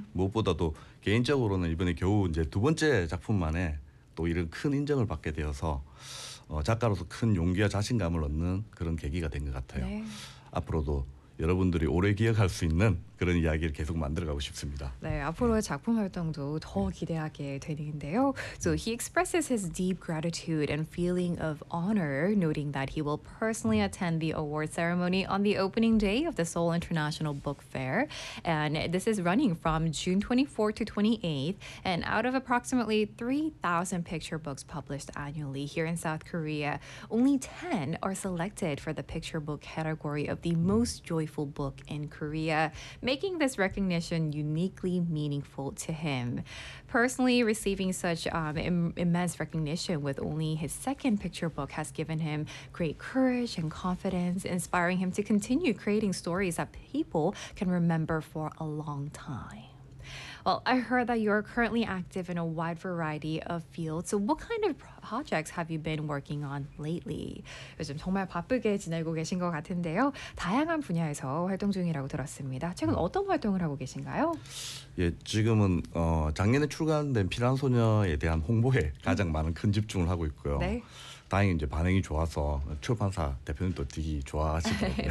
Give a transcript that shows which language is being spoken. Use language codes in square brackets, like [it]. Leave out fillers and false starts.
[ko] 무엇보다도 개인적으로는 이번에 겨우 이제 두 번째 작품 만에 또 이런 큰 인정을 받게 되어서 작가로서 큰 용기와 자신감을 얻는 그런 계기가 된 것 같아요. 네. 앞으로도 여러분들이 오래 기억할 수 있는 그런 이야기를 계속 만들어가고 싶습니다. 네, 앞으로의 작품 활동도 더 기대하게 되는데요. [en] So he expresses his deep gratitude and feeling of honor, noting that he will personally attend the award ceremony on the opening day of the Seoul International Book Fair. And this is running from June 24 to 28. And out of approximately 3,000 picture books published annually here in South Korea, only 10 are selected for the picture book category of the most joyful book in Korea, making this recognition uniquely meaningful to him. Personally, receiving such immense recognition with only his second picture book has given him great courage and confidence, inspiring him to continue creating stories that people can remember for a long time. Well, I heard that you're currently active in a wide variety of fields. So what kind of projects have you been working on lately? [ko] 요즘 정말 바쁘게 지내고 계신 것 같은데요. 다양한 분야에서 활동 중이라고 들었습니다. 최근 어떤 활동을 하고 계신가요? 예, 지금은 작년에 출간된 피란 소녀에 대한 홍보에 가장 많은 큰 집중을 하고 있고요. 네. 다행히 이제 반응이 좋아서 출판사 대표님도 되게 좋아하시는데